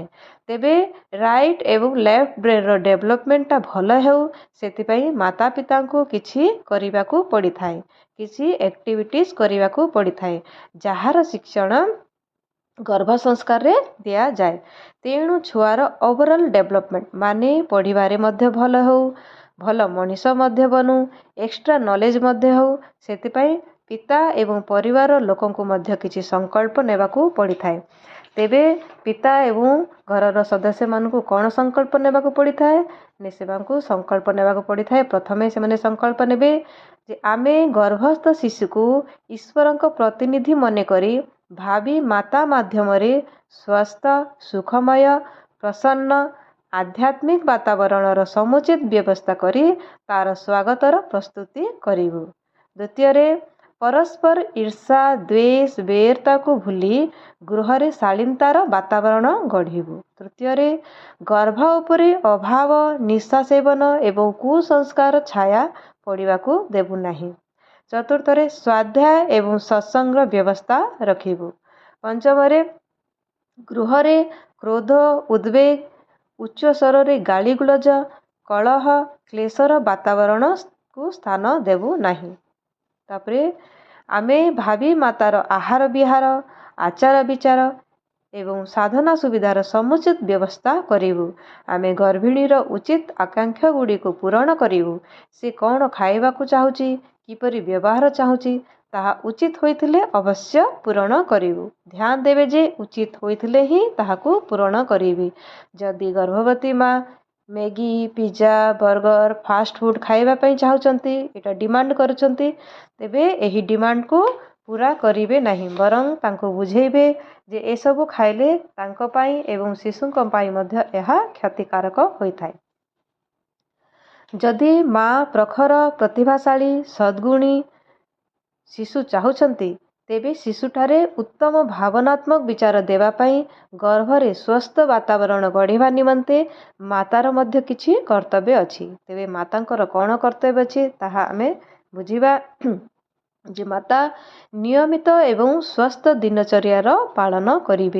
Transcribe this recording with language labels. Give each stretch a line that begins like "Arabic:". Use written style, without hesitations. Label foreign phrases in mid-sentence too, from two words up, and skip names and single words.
Odia: ତେବେ ରାଇଟ ଏବଂ
English: left brain
Odia: ରୋ ଡେଭଲପମେଣ୍ଟ ଟା ଭଲ ହେଉ ସେଥିପାଇଁ ମାତା ପିତା କୁ କିଛି କରିବା କୁ ପଡ଼ି ଥାଏ, କିଛି ଏକ୍ଟିଭିଟିଜ କରିବା କୁ ପଡ଼ି ଥାଏ, ଯାହାର ଶିକ୍ଷଣ ଗର୍ଭ ସଂସ୍କାର ରେ ଦିଆ ଯାଏ। ତେଣୁ ଛୁଆର
English: overall development
Odia: ମାନେ ପଢ଼ିବାରେ ମଧ୍ୟ ଭଲ ହୋ, ଭଲ ମଣିଷ ମଧ୍ୟ ବନୁ,
English: extra knowledge
Odia: ମଧ୍ୟ ହୋ, ସେଥିପାଇଁ ପିତା ଏବଂ ପରିବାର ଲୋକଙ୍କୁ ମଧ୍ୟ କିଛି ସଂକଳ୍ପ ନେବାକୁ ପଡ଼ି ଥାଏ। ତେବେ ପିତା ଏବଂ ଘରର ସଦସ୍ୟ ମାନଙ୍କୁ କେଉଁ ସଂକଳ୍ପ ନେବାକୁ ପଡ଼ି ଥାଏ ନେ ସେମାନଙ୍କୁ ସଂକଳ୍ପ ନେବାକୁ ପଡ଼ି ଥାଏ। ପ୍ରଥମେ ସେ ମାନେ ସଂକଳ୍ପ ନେବେ ଯେ ଆମେ ଗର୍ଭସ୍ଥ ଶିଶୁ କୁ ଈଶ୍ୱରଙ୍କ ପ୍ରତିନିଧି ମନେ କରି ଭାବୀ ମାତା ମାଧ୍ୟମ ରେ ସ୍ୱସ୍ଥ, ସୁଖମୟ, ପ୍ରସନ୍ନ, ଆଧ୍ୟାତ୍ମିକ ବାତାବରଣର ସମୁଚିତ ବ୍ୟବସ୍ଥା କରି ତାର ସ୍ୱାଗତର ପ୍ରସ୍ତୁତି କରିବୁ। ଦ୍ୱିତୀୟ ରେ ପରସ୍ପର ଈର୍ଷା, ଦ୍ୱେଷ, ବେରତା କୁ ଭୁଲି ଗୃହରେ ଶାଳୀନତାର ବାତାବରଣ ଗଢ଼ିବୁ। ତୃତୀୟ ରେ ଗର୍ଭ ଉପରେ ଅଭାବ, ନିଶା ସେବନ ଏବଂ କୁସଂସ୍କାର ଛାୟା ପଡ଼ିବାକୁ ଦେବୁ ନାହିଁ। ଚତୁର୍ଥ ରେ ସ୍ୱାଧ୍ୟାୟ ଏବଂ ସତ୍ସଙ୍ଗ ବ୍ୟବସ୍ଥା ରଖିବୁ। ପଞ୍ଚମ ରେ ଗୃହରେ କ୍ରୋଧ, ଉଦ୍ୱେଗ, ଉଚ୍ଚ ସ୍ୱର ରେ ଗାଳି ଗୁଲଜ, କଳହ, କ୍ଲେଶର ବାତାବରଣ କୁ ସ୍ଥାନ ଦେବୁ ନାହିଁ। ତାପରେ ଆମେ ଭାବୀ ମାତାର ଆହାର ବିହାର, ଆଚାର ବିଚାର ଏବଂ ସାଧନା ସୁବିଧାର ସମୁଚିତ ବ୍ୟବସ୍ଥା କରିବୁ। ଆମେ ଗର୍ଭିଣୀର ଉଚିତ ଆକାଂକ୍ଷା ଗୁଡ଼ି କୁ ପୂରଣ କରିବୁ। ସେ କେଉଁ ଖାଇବା କୁ ଚାହୁଁଛି, କିପରି ବ୍ୟବହାର ଚାହୁଁଛି, ତାହା ଉଚିତ ହୋଇଥିଲେ ଅବଶ୍ୟ ପୂରଣ କରିବୁ। ଧ୍ୟାନ ଦେବେ ଯେ ଉଚିତ ହୋଇଥିଲେ ହିଁ ତାହାକୁ ପୂରଣ କରିବି। ଯଦି ଗର୍ଭବତୀ ମାଁ ମ୍ୟାଗି, ପିଜା, ବର୍ଗର,
English: fast food
Odia: ଖାଇବା ପାଇଁ ଚାହୁଁଛନ୍ତି, ଏଟା ଡିମାଣ୍ଡ କରୁଛନ୍ତି, ତେବେ ଏହି ଡିମାଣ୍ଡ କୁ ପୂରା କରିବେ ନାହିଁ, ବରଂ ତାଙ୍କୁ ବୁଝେଇବେ ଯେ ଏ ସବୁ ଖାଇଲେ ତାଙ୍କୁ ପାଇଁ ଏବଂ ଶିଶୁଙ୍କୁ ପାଇଁ ମଧ୍ୟ ଏହା କ୍ଷତିକାରକ ହୋଇଥାଏ। ଯଦି ମାଁ ପ୍ରଖର, ପ୍ରତିଭାଶାଳୀ, ସଦ୍ଗୁଣୀ ଶିଶୁ ଚାହୁଁଛନ୍ତି, ତେବେ ଶିଶୁଠାରେ ଉତ୍ତମ ଭାବନାତ୍ମକ ବିଚାର ଦେବା ପାଇଁ ଗର୍ଭରେ ସ୍ୱସ୍ଥ ବାତାବରଣ ଗଢ଼ିବା ନିମନ୍ତେ ମାତାର ମଧ୍ୟ କିଛି କର୍ତ୍ତବ୍ୟ ଅଛି। ତେବେ ମାତାଙ୍କର କ'ଣ କର୍ତ୍ତବ୍ୟ ଅଛି ତାହା ଆମେ ବୁଝିବା। ଯେ ମାତା ନିୟମିତ ଏବଂ ସ୍ୱସ୍ଥ ଦିନଚର୍ଯ୍ୟାର ପାଳନ କରିବେ।